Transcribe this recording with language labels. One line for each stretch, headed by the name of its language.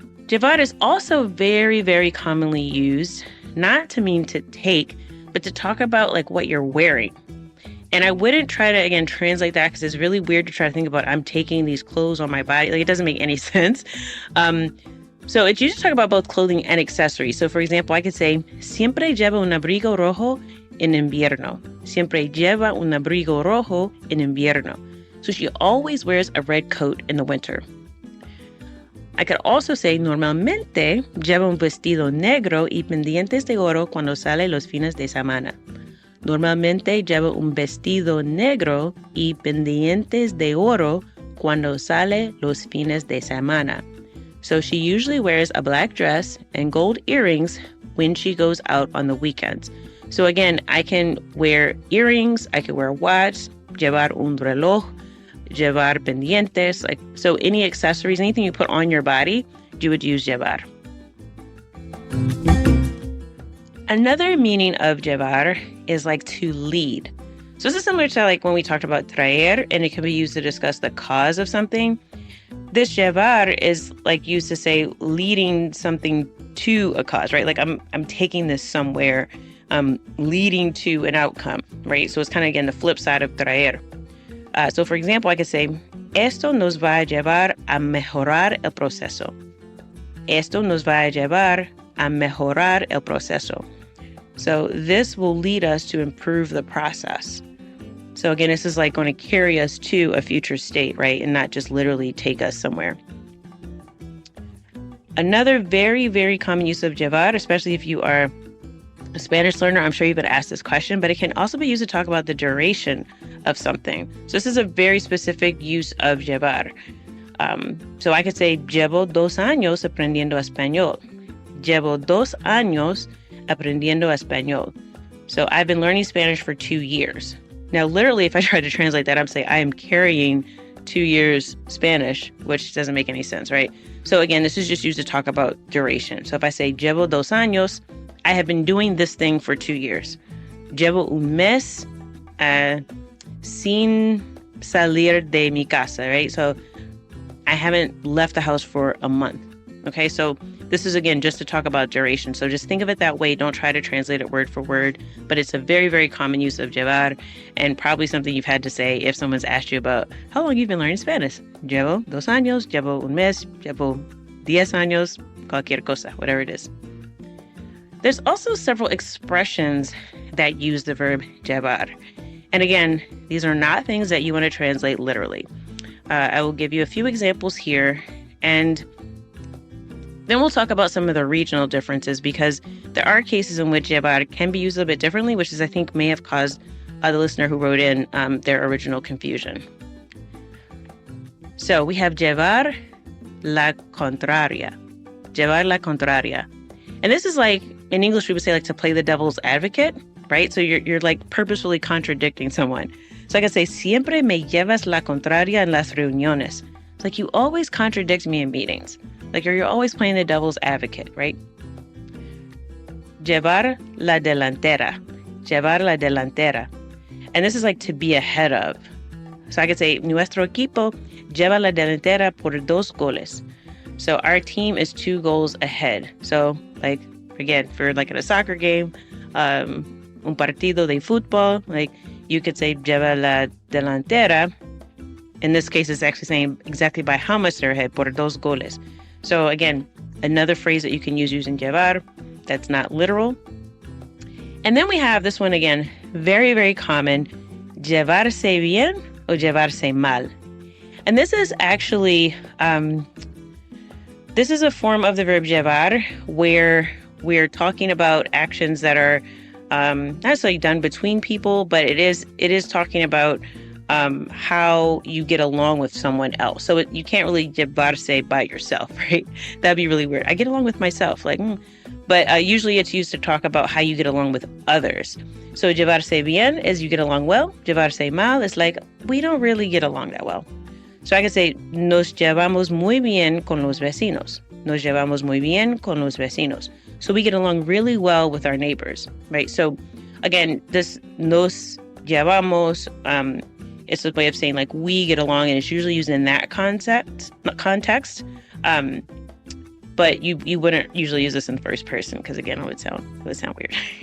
English: Llevar is also very, very commonly used, not to mean to take, but to talk about like what you're wearing. And I wouldn't try to, again, translate that because it's really weird to try to think about I'm taking these clothes on my body. Like, it doesn't make any sense. So it's used to talk about both clothing and accessories. So for example, I could say,
Spanish: siempre lleva un abrigo rojo en invierno. Siempre lleva un abrigo rojo en invierno.
English: So she always wears a red coat in the winter. I could also say,
Spanish: normalmente lleva un vestido negro y pendientes de oro cuando sale los fines de semana. Normalmente lleva un vestido negro y pendientes de oro cuando sale los fines de semana.
English: So she usually wears a black dress and gold earrings when she goes out on the weekends. So again, I can wear earrings, I can wear a watch,
Spanish: llevar un reloj, llevar pendientes,
English: like, so any accessories, anything you put on your body, you would use llevar. Another meaning of llevar is like to lead. So this is similar to like when we talked about traer, and it can be used to discuss the cause of something. This llevar is like used to say leading something to a cause, right? Like I'm taking this somewhere, leading to an outcome, right? So it's kind of, again, the flip side of traer. So for example, I could say,
Spanish: esto nos va a llevar a mejorar el proceso. Esto nos va a llevar a mejorar el proceso.
English: So this will lead us to improve the process. So again, this is like going to carry us to a future state, right? And not just literally take us somewhere. Another very, very common use of llevar, especially if you are a Spanish learner, I'm sure you've been asked this question, but it can also be used to talk about the duration of something. So this is a very specific use of llevar.
Spanish: So I could say, llevo 2 años aprendiendo español. Llevo 2 años aprendiendo español.
English: So I've been learning Spanish for 2 years. Now, literally, if I try to translate that, I'm saying I am carrying 2 years Spanish, which doesn't make any sense, right? So again, this is just used to talk about duration. So if I say,
Spanish: llevo 2 años,
English: I have been doing this thing for 2 years.
Spanish: Llevo un mes sin salir de mi casa, right?
English: So I haven't left the house for a month. Okay, so this is, again, just to talk about duration. So just think of it that way. Don't try to translate it word for word, but it's a very, very common use of llevar, and probably something you've had to say if someone's asked you about how long you've been learning Spanish.
Spanish: Llevo 2 años, llevo un mes, llevo 10 años, cualquier cosa,
English: whatever it is. There's also several expressions that use the verb llevar. And again, these are not things that you want to translate literally. I will give you a few examples here, and then we'll talk about some of the regional differences, because there are cases in which llevar can be used a little bit differently, which is, I think, may have caused the listener who wrote in their original confusion. So we have
Spanish: llevar la contraria. Llevar la contraria.
English: And this is like, in English, we would say like to play the devil's advocate, right? So you're like purposefully contradicting someone. So I can say,
Spanish: siempre me llevas la contraria en las reuniones.
English: It's like you always contradict me in meetings. Like you're always playing the devil's advocate, right?
Spanish: Llevar la delantera. Llevar la delantera.
English: And this is like to be ahead of. So I could say,
Spanish: nuestro equipo lleva la delantera por 2 goles.
English: So our team is 2 goals ahead. So like, again, for like at a soccer game,
Spanish: un partido de fútbol,
English: like you could say lleva la delantera. In this case, it's actually saying exactly by how much they're ahead,
Spanish: por 2 goles.
English: So again, another phrase that you can use using llevar that's not literal. And then we have this one again, very, very common,
Spanish: llevarse bien o llevarse mal.
English: And this is actually, this is a form of the verb llevar where we're talking about actions that are not necessarily done between people, but it is talking about how you get along with someone else. So you can't really llevarse by yourself, right? That'd be really weird. I get along with myself, like, but usually it's used to talk about how you get along with others. So
Spanish: llevarse bien
English: is you get along well.
Spanish: Llevarse mal
English: is like, we don't really get along that well. So I can say,
Spanish: nos llevamos muy bien con los vecinos. Nos llevamos muy bien con los vecinos.
English: So we get along really well with our neighbors, right? So again, this nos llevamos, it's a way of saying like we get along, and it's usually used in that context. But you wouldn't usually use this in first person, because again, it would sound weird.